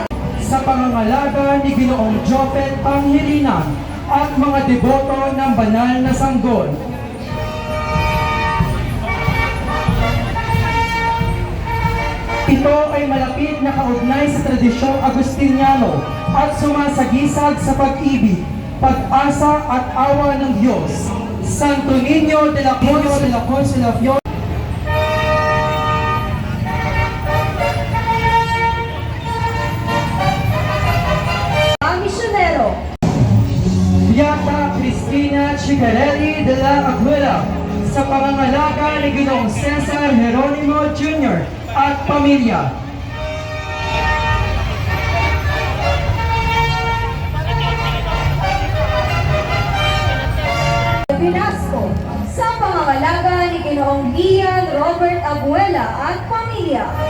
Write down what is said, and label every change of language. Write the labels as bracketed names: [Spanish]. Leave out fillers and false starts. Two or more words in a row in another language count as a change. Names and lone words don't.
[Filipino] sa pangangalaga ni Ginoong Jopet Angelina at mga deboto ng banal na sanggol. Ito ay malapit na kaugnay sa tradisyong Agustiniano at sumasagisag sa pag-ibig, pag-asa at awa ng Diyos. Santo Niño de la Consolación. Misionero Beata Cristina Chicarelli de la Aguila sa pangangalaga ni Ginoong Cesar Jeronimo Jr. at pamilya. Pinasco sa pangangalaga ni Ginoong Ian Robert Abuela at pamilya.